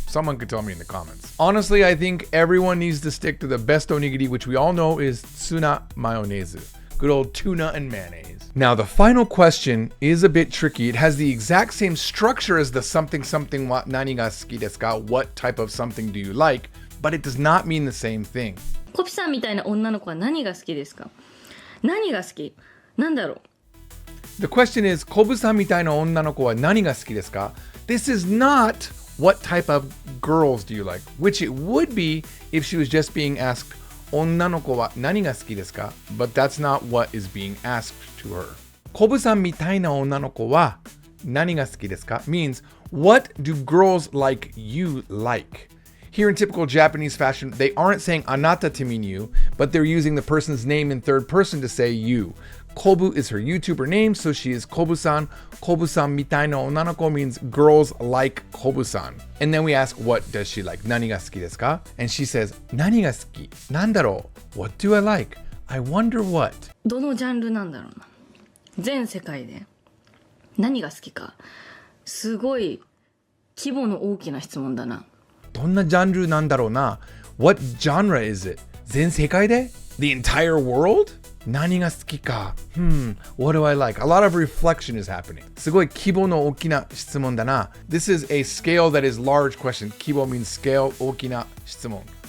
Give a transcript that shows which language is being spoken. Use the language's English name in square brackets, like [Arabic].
[English] Someone could tell me in the comments. Honestly, I think everyone needs to stick to the best onigiri, which we all know is tsuna mayonnaise. Good old tuna and mayonnaise. Now, the final question is a bit tricky. It has the exact same structure as the something something wa nani ga suki desu ka? What type of something do you like? But it does not mean the same thing. [Japanese] コピさんみたいな女の子は何が好きですか？何が好き？なんだろう？ [English] The question is, [Japanese] コブさんみたいな女の子は何が好きですか? [English] This is not what type of girls do you like, which it would be if she was just being asked, [Japanese] 女の子は何が好きですか? [English] But that's not what is being asked to her. [Japanese] コブさんみたいな女の子は何が好きですか? [English] Means, what do girls like you like? Here in typical Japanese fashion, they aren't saying anata to mean you, but they're using the person's name in third person to say you. Kobu is her YouTuber name, so she is Kobu-san. [Japanese] Kobu-san mitai no onanoko [English] means girls like Kobu-san. And then we ask, what does she like? [Japanese] Nani ga suki desu ka? [English] And she says, [Japanese] nani ga suki? Nandaro? [English] What do I like? I wonder what? [Japanese] どのジャンルなんだろうな。全世界で何が好きか。すごい規模の大きな質問だな。どんなジャンルなんだろうな? [English] What genre is it? [Japanese] 全世界で? [English] The entire world? [Japanese] 何が好きか? [English] What do I like? A lot of reflection is happening. [Japanese] すごい規模の大きな質問だな. [English] This is a scale that is large question. 規模 means scale, [Japanese] 大きな質問.